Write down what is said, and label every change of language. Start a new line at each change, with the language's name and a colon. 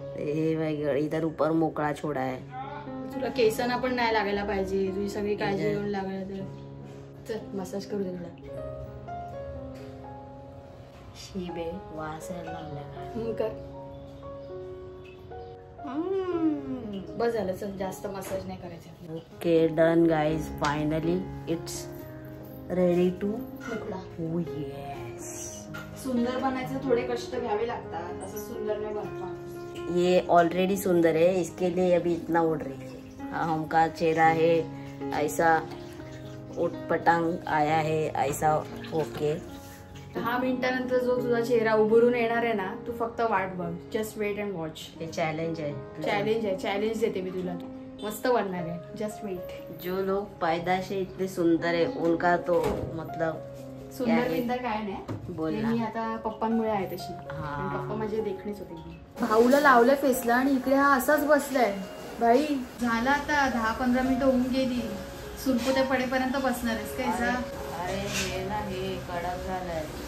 Hindi: हे by इधर ऊपर मोकळा छोड़ा है.
Marathi: तुला केसांना पण नाही लागायला पाहिजे. तुझी सगळी काळजी घेऊन लागायला तर. चल मसाज करू दे तुला. शी बे वास यायला लागला. मग कर. बस झालं. चल जास्त मसाज नाही करायचा.
English: Okay done guys. Finally it's ready to
Marathi: मोकळा.
English: Oh yes.
Marathi: सुंदर बनायचं थोडे कष्ट घ्यावे लागतात. असं सुंदर नाही बनता.
Hindi: ये ऑलरेडी सुंदर है, इसके लिए अभी इतना उड़ रही है. हमका चेहरा है ऐसा उटपटांग आया है ऐसा.
English: okay
Marathi: 10 मिनिटानंतर जो तुझा चेहरा उभरून येणार आहे ना, तू फक्त वाट बघ.
English: Just wait and watch.
Hindi: ये चैलेंज है.
Marathi: चॅलेंज आहे. चॅलेंज देते मी तुला. मस्त बनणार आहे.
English: Just wait.
Hindi: जो लोग पैदा से इतने सुंदर है उनका तो मतलब
Marathi: सुंदर बिंदर काय नाही. बोल हे ना. मी आता पप्पांमुळे आहे तशी. हा. आणि पप्पा माझे देखणेच होते. भाऊला लावलं फेसला आणि इकडे हा असाच बसलाय. बाई झालं आता 10-15 मिनिटं होऊन गेली. सुरकुत्या पडेपर्यंत बसणार आहेस काय? अरे हे ना हे कडक झालंय.